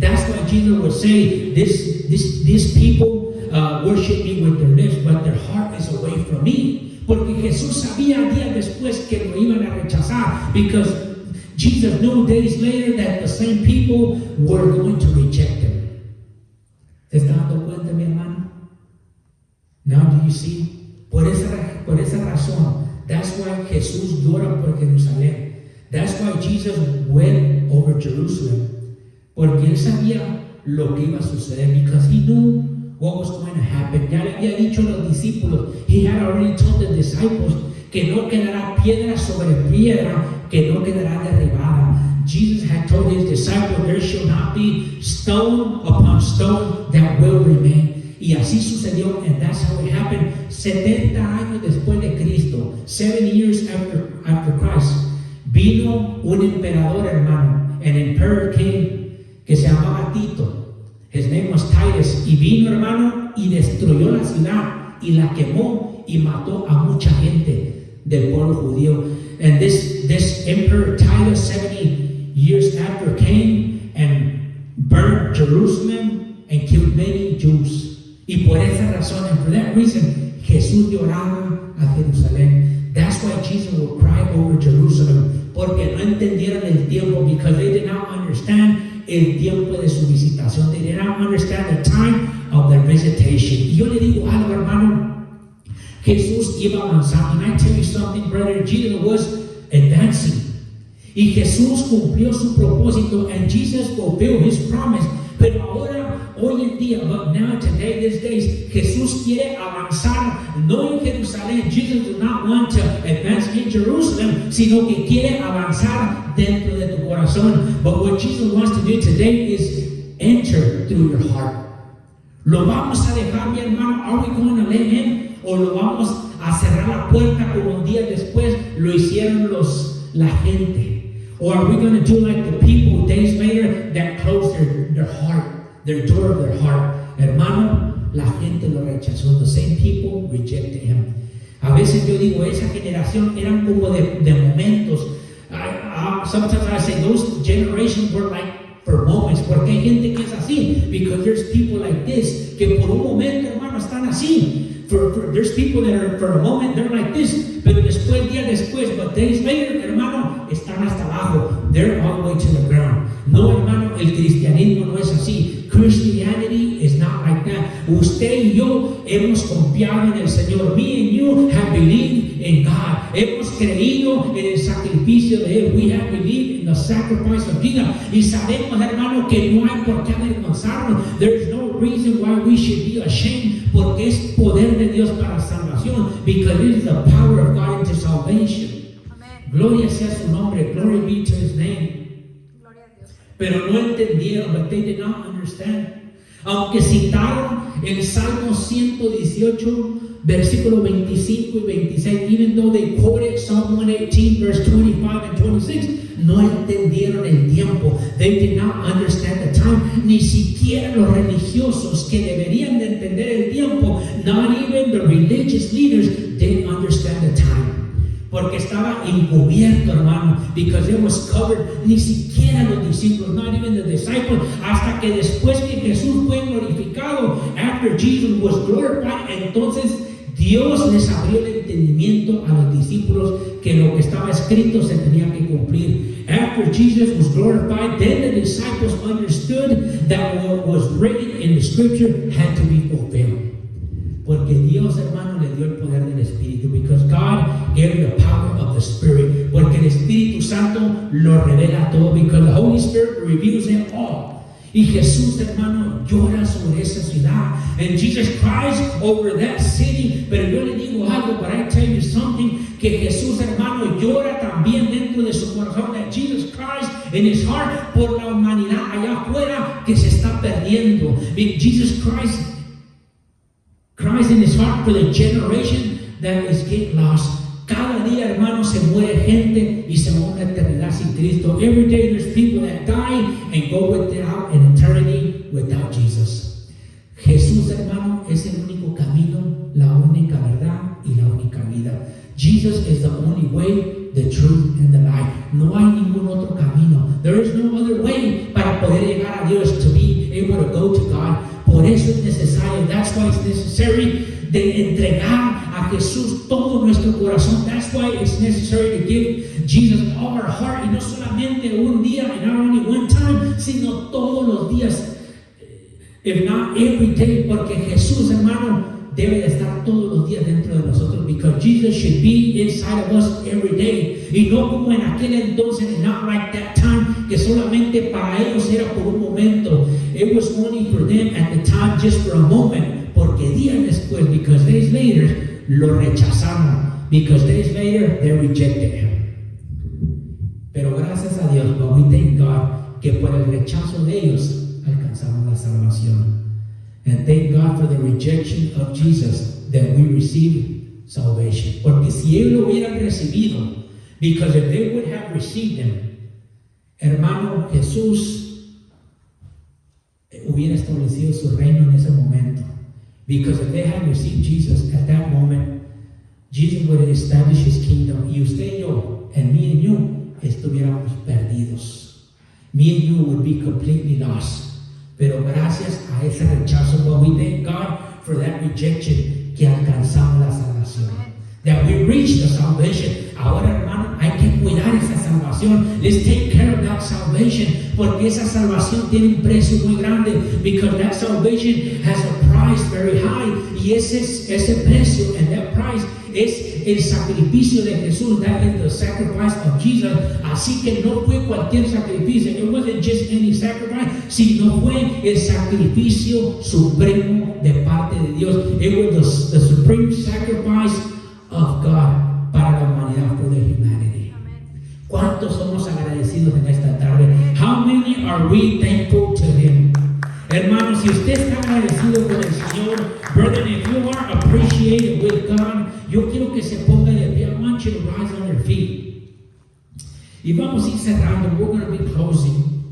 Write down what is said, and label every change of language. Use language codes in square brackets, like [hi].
[en] That's why Jesus would say, these people worship me with their lips, but their heart is away from me. [es] Porque Jesús sabía días después que lo iban a rechazar, [en] because Jesus knew days later that the same people were going to reject him. [es] ¿Te estás dando cuenta, mi hermano? [en] Now do you see? [es] Por esa razón, [en] that's why [es] Jesús llora por Jerusalén. [en] That's why Jesus wept over Jerusalem. [es] Porque él sabía lo que iba a suceder, [en] because he knew what was going to happen. [es] Ya le había dicho a los discípulos, [en] he had already told the disciples, [es] que no quedará piedra sobre piedra, que no quedará derribada. [en] Jesus had told his disciples, there shall not be stone upon stone that will remain. [es] Y así sucedió, [en] and that's how it happened. [es] 70 años después de Cristo, [en] 70 years after Christ, [es] vino un emperador, hermano, [en] an emperor king, [es] que se llamaba Tito. [en] His name was Titus. [es] Y vino, hermano, y destruyó la ciudad, y la quemó, y mató a mucha gente del pueblo judío. [en] And this emperor Titus, 70 years after, came and burned Jerusalem and killed many Jews. [es] Y por esa razón, [en] and for that reason, [es] Jesús lloraba a Jerusalén. [en] That's why Jesus would cry over Jerusalem. [es] Porque no entendieron el tiempo, [en] because they did not understand [es] el tiempo de su visitación. [en] They did not understand the time of their visitation. [es] Y yo le digo algo, hermano. Jesús iba avanzando. [en] And I tell you something, brother, Jesus was advancing. [es] Y Jesús cumplió su propósito, [en] and Jesus fulfilled his promise. [es] Pero ahora, hoy en día, [en] but now, today, these days, [es] Jesús quiere avanzar, no en Jerusalén. [en] Jesus does not want to advance in Jerusalem, [es] sino que quiere avanzar dentro de tu corazón. [en] But what Jesus wants to do today is enter through your heart. [es] ¿Lo vamos a dejar, mi hermano? [en] Are we going to let him? [es] ¿O lo vamos a cerrar la puerta como un día después lo hicieron la gente? [en] Or are we going to do like the people days later that closed their heart, their door of their heart? [es] Hermano, la gente lo rechazó. [en] The same people rejected him. [es] A veces yo digo, esa generación eran como de momentos. [en] Sometimes I say those generations were like for moments. [es] Porque hay gente que es así. [en] Because there's people like this [es] que por un momento, hermano, están así. [en] There's people that are, for a moment, they're like this. [es] Pero después, días después, [en] but days later, [es] hermano, están hasta abajo. [en] They're all the way to the ground. [es] No, hermano, el cristianismo no es así. [en] Christianity is not like that. [es] usted y yo hemos confiado en el Señor. [en] Me and you have believed in God. [es] Hemos creído en el sacrificio de Él. [en] We have believed in the sacrifice of Jesus. [es] Y sabemos, hermano, que no hay por qué avergonzarnos. [en] There is no reason why we should be ashamed, [es] porque es poder de Dios para salvación, [en] because it is the power of God into salvation. Amen. [es] Gloria sea su nombre. [en] Glory be to His name. [es] Gloria a Dios. Pero no entendieron, [en] but they did not understand. [es] Aunque citaron el Salmo 118, versículo 25 y 26, [en] even though they quoted Psalm 118, verse 25 and 26, [es] no entendieron el tiempo. [en] They did not understand the time. [es] Ni siquiera los religiosos que deberían de entender el tiempo, [en] not even the religious leaders, didn't understand the time. [es] Porque estaba encubierto, hermano, [en] because it was covered. [es] Ni siquiera los discípulos, [en] not even the disciples, [es] hasta que después que Jesús fue glorificado, [en] after Jesus was glorified, [es] entonces Dios les abrió el entendimiento a los discípulos que lo que estaba escrito se tenía que cumplir. [en] After Jesus was glorified, then the disciples understood that what was written in the scripture had to be fulfilled. [es] Porque Dios, hermano, le dio el poder del Espíritu. [en] Because God gave the power of the Spirit. [es] Porque el Espíritu Santo lo revela todo. [en] Because the Holy Spirit reveals it all. [es] Y Jesús, hermano, llora sobre esa ciudad. [en] And Jesus cries over that city. [es] Pero yo le digo algo, [en] but I tell you something, [es] que Jesús, hermano, llora también dentro de su corazón. [en] That Jesus cries in his heart [es] por la humanidad allá afuera que se está perdiendo. [en] Jesus cries in his heart for the generation that is getting lost. [es] Cada día, hermano, se muere gente y se va a una eternidad sin Cristo. [en] Every day there's people that die and go without an eternity without Jesus. [es] Jesús, hermano, es el único camino, la única verdad y la única vida. [en] Jesus is the only way, the truth, and the life. [es] No hay ningún otro camino. [en] There is no other way [es] para poder llegar a Dios, [en] to be able to go to God. [es] Por eso es necesario, [en] that's why it's necessary, [es] de entregar a Jesús todo nuestro corazón. [en] That's why it's necessary to give Jesus all our heart, [es] y no solamente un día, [en] and not only one time, [es] sino todos los días, [en] if not every day, [es] porque Jesús, hermano, debe de estar todos los días dentro de nosotros, [en] because Jesus should be inside of us every day, [es] y no como en aquel entonces, [en] and not like that time, [es] que solamente para ellos era por un momento. [en] It was only for them at the time, just for a moment, [es] porque días después, [en] because days later, [es] lo rechazaron, [en] because days later, they rejected him. [es] Pero gracias a Dios, [en] but we thank God, [es] que por el rechazo de ellos, alcanzamos la salvación. [en] And thank God for the rejection of Jesus, that we receive salvation. [es] Porque si ellos lo hubieran recibido, [en] because if they would have received him, [es] hermano, Jesús hubiera establecido su reino en ese momento. [en] Because if they had received Jesus at that moment, Jesus would have established his kingdom. [es] Y usted y yo, [en] and me and you, [es] estuviéramos perdidos. [en] Me and you would be completely lost. [es] Pero gracias a ese rechazo, [en] but we thank God for that rejection, [es] que alcanzamos la salvación. [en] That we reach the salvation. [es] Ahora, hermano, hay que cuidar esa salvación. [en] Let's take care of that salvation. [es] Porque esa salvación tiene un precio muy grande. [en] Because that salvation has a price very high. [es] Y ese precio, [en] and that price, [es] es el sacrificio de Jesús. [en] That is the sacrifice of Jesus. [es] Así que no fue cualquier sacrificio. [en] It wasn't just any sacrifice, [es] sino fue el sacrificio supremo de parte de Dios. [en] It was the supreme sacrifice of God [es] para la humanidad, [en] for the humanity. [es] ¿Cuántos somos agradecidos en esta tarde? [en] How many are we thankful to him? [es] Hermanos, si usted está agradecido con el Señor, [en] brother, if you are appreciated with God, [es] yo quiero que se ponga de pie. [en] I want you to rise on your feet. [es] Y vamos a ir cerrando. [en] We're going to be closing.